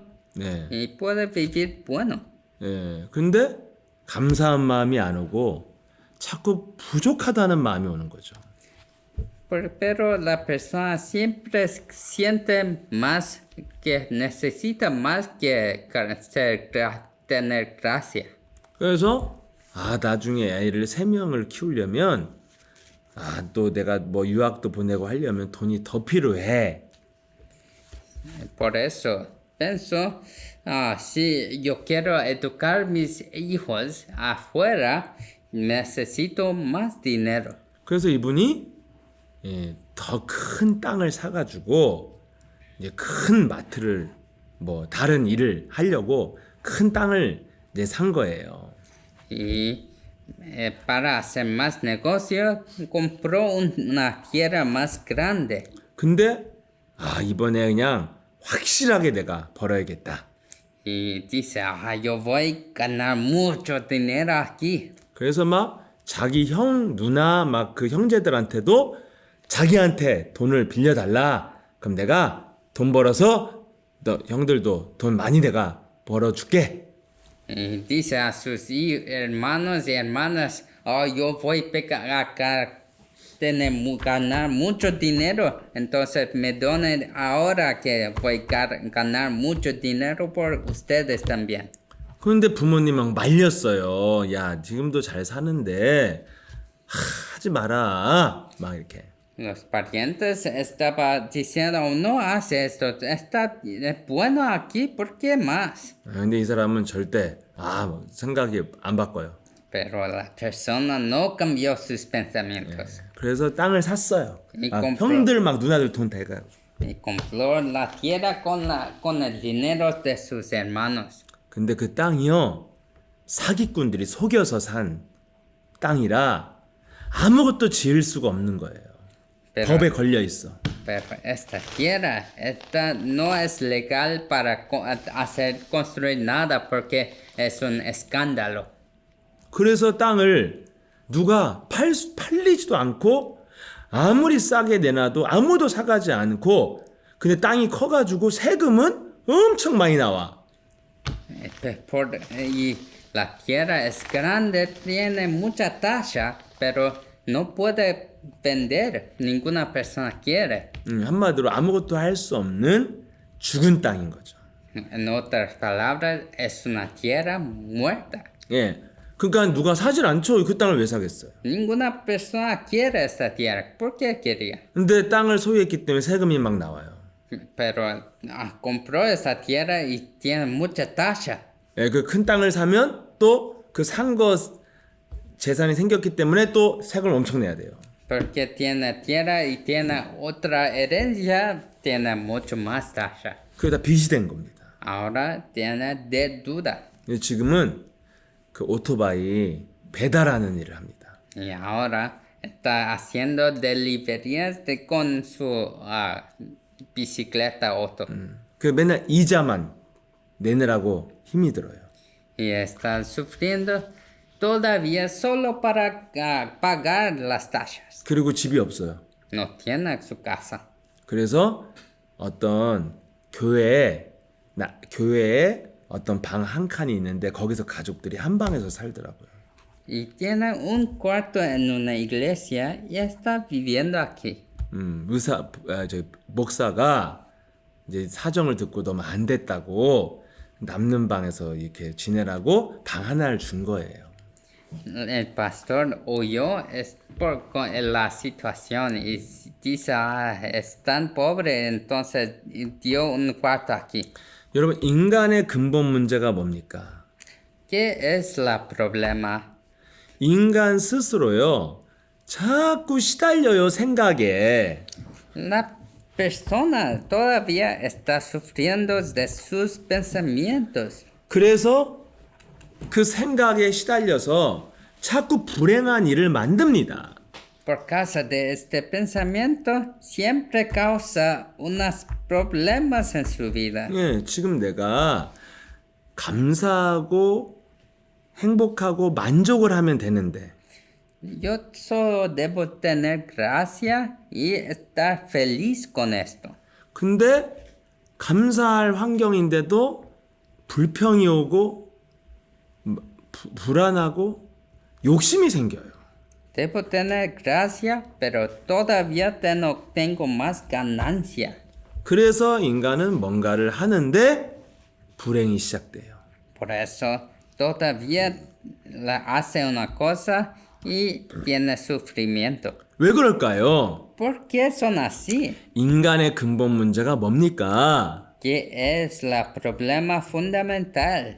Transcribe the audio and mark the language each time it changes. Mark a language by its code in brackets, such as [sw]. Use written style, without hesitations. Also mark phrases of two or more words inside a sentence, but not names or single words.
[ko] 네. [es] y puede vivir bueno. [ko] 예. 근데 감사한 마음이 안 오고 자꾸 부족하다는 마음이 오는 거죠. [es] Pero la persona siempre siente más que necesita más que tener gracia. [ko] 그래서 나중에 애를 3명을 키우려면 또 내가 뭐 유학도 보내고 하려면 돈이 더 필요해. [es] Por eso pienso, si yo quiero educar mis hijos afuera, necesito más dinero. [ko] 그래서 이분이 더 큰 땅을 사가지고 이제 큰 마트를 뭐 다른 일을 하려고 큰 땅을 이제 산 거예요. [es] Y para hacer más negocio, compró una tierra más grande. [ko] 근데 이번에 그냥 확실하게 내가 벌어야겠다. [es] Y dice, yo voy a ganar mucho dinero aquí. [ko] 그래서 막 자기 형, 누나 막 그 형제들한테도 자기한테 돈을 빌려달라. 그럼 내가 돈 벌어서 너 형들도 돈 많이 내가 벌어줄게. [es] Y dice a sus hermanos y hermanas, yo voy a ganar mucho dinero, entonces me donen ahora que voy a ganar mucho dinero por ustedes también. [ko] 그런데 부모님 막 말렸어요. 야, 지금도 잘 사는데 하지 마라. 막 이렇게. [es] Los parientes estaban diciendo, no hace esto, está bueno aquí, ¿por qué más? [ko] 근데 이 사람은 절대 생각이 안 바꿔요. [es] Pero la persona no cambió sus pensamientos. [ko] 그래서 땅을 샀어요. [es] 이 compró. [ko] 형들 막 누나들 돈 대가. [es] Y compró la tierra con el dinero de sus hermanos. [ko] 근데 그 땅이요, 사기꾼들이 속여서 산 땅이라 아무것도 지을 수가 없는 거예요. 법에 걸려 있어. [es] Pero esta tierra no es legal para hacer construir nada porque es un escándalo. [ko] 그래서 땅을 누가 팔리지도 않고 아무리 싸게 내놔도 아무도 사가지 않고, 근데 땅이 커가지고 세금은 엄청 많이 나와. [es] Y la tierra es grande, tiene mucha tasa, pero no puede vender. Ninguna persona quiere. [ko] 한마디로 아무것도 할 수 없는 죽은 땅인 거죠. [es] En otras palabras, es una tierra muerta. [ko] 예. 그러니까 누가 사질 않죠. 그 땅을 왜 사겠어요? [es] Ninguna persona quiere esta tierra. ¿Por qué quería? [ko] 근데 땅을 소유했기 때문에 세금이 막 나와요. [es] Pero compró esa tierra y tiene mucha tasa. [ko] 예, 그 큰 땅을 사면 또 그 산 거 재산이 생겼기 때문에 또 세금을 엄청 내야 돼요. [es] Porque tiene tierra y tiene otra herencia, tiene mucho más tasa. [ko] 그게 다 빚이 된 겁니다. [es] Ahora tiene deuda. [ko] 지금은 그 오토바이 배달하는 일을 합니다. [es] Y ahora está haciendo deliveries con su bicicleta auto. [ko] 그 맨날 이자만 내느라고 힘이 들어요. [es] Y está sufriendo todavía solo para pagar las tasas. [ko] 그리고 집이 없어요. [es] No tiene su casa. [ko] 그래서 어떤 교회에 어떤 방 한 칸이 있는데 거기서 가족들이 한 방에서 살더라고요. [es] Y tiene un cuarto en una iglesia y está viviendo aquí. [ko] 목사가 이제 사정을 듣고 너무 안 됐다고 남는 방에서 이렇게 지내라고 방 하나를 준 거예요. [es] El pastor oyó con la situación y dice, es tan pobre, entonces dio un cuarto aquí. [ko] 여러분, 인간의 근본 문제가 뭡니까? [es] ¿Qué es el problema? [ko] 인간 스스로요, 자꾸 시달려요, 생각에. [es] La persona todavía está sufriendo de sus pensamientos. [ko] 그래서 그 생각에 시달려서 자꾸 불행한 일을 만듭니다. [es] Por causa de este pensamiento, siempre causa unos problemas en su vida. [ko] 예, 지금 내가 감사하고 행복하고 만족을 하면 되는데 [es] Yo solo debo tener gracia y estar feliz con esto. [ko] 근데 감사할 환경인데도 불평이 오고 불안하고 욕심이 생겨요. [es] Debo tener gracia, pero todavía tengo más ganancia. [ko] 그래서 인간은 뭔가를 하는데 불행이 시작돼요. [es] Por eso todavía hace una cosa y tiene sufrimiento. [ko] 왜 그럴까요? [es] ¿Por qué son así? [ko] 인간의 근본 문제가 뭡니까? [es] ¿Qué es el problema fundamental?